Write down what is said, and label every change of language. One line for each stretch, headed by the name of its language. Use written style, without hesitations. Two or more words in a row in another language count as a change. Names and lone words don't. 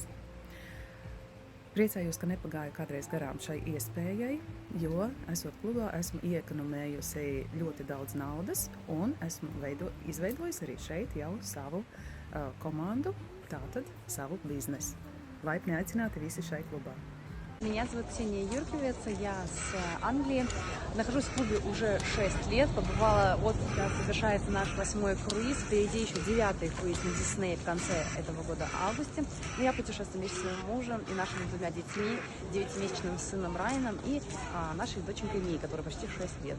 Latvian: Priecājos, ka nepagāju kādreiz garām šai iespējai, jo, esot klubā, esmu iekonomējusi ļoti daudz naudas un esmu izveidojusi arī šeit jau savu команду, tātad savu biznesu. Laipni aicināti visi šai клубā.
Russian: Меня зовут Ксения Юрковец, я с Англии. Нахожусь в клубе уже 6 лет. Побывала, вот сейчас завершается наш 8-й круиз. Впереди еще 9-й круиз на Дисней в конце этого года, в августе. Я путешествую вместе с своим мужем и нашими 2 детьми, 9-месячным сыном Райаном и нашей доченькой Мией, которой почти 6 лет.